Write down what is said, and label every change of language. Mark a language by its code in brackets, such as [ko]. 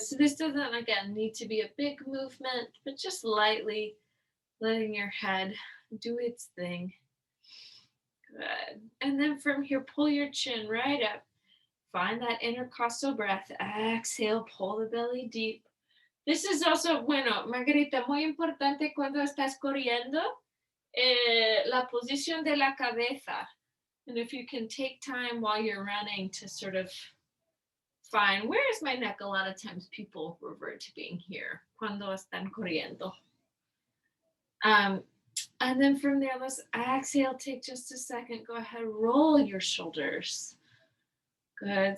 [en] So this doesn't, again, need to be a big movement, but just lightly letting your head do its thing. Good. And then from here, pull your chin right up. Find that intercostal breath. Exhale, pull the belly deep. [es] This is also, bueno, Margarita, muy importante cuando estás corriendo, la posición de la cabeza. [en] And if you can take time while you're running to sort of find, where is my neck? A lot of times people revert to being here, cuando están corriendo. Um, and then from there, let's exhale, take just a second, go ahead, roll your shoulders. Good.